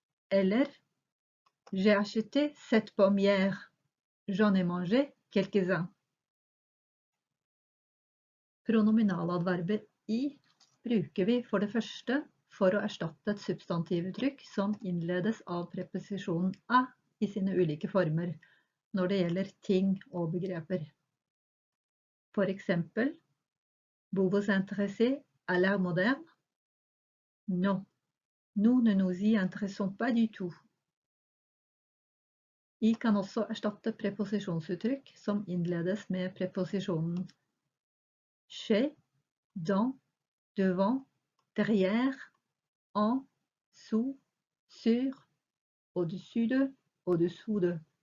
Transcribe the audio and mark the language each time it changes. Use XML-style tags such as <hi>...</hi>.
<no>Eller,</no> <fr>j'ai acheté 7 pommes hier. J'en ai mangé quelques-uns.</fr> <no>Pronominaladverbet i bruker vi for det første for å erstatte et substantivuttrykk som innledes av preposisjonen a i sine ulike former, når det gjelder ting og begreper. For eksempel,</no> <fr>vous vous intéressez à l'art moderne? Non, nous ne nous y intéressons pas du tout.</fr> <no>I kan også erstatte preposisjonsuttrykk som innledes med preposisjonen chez, dans, devant, derrière, en, sous, sur, au-dessus de, au-dessous de.</no>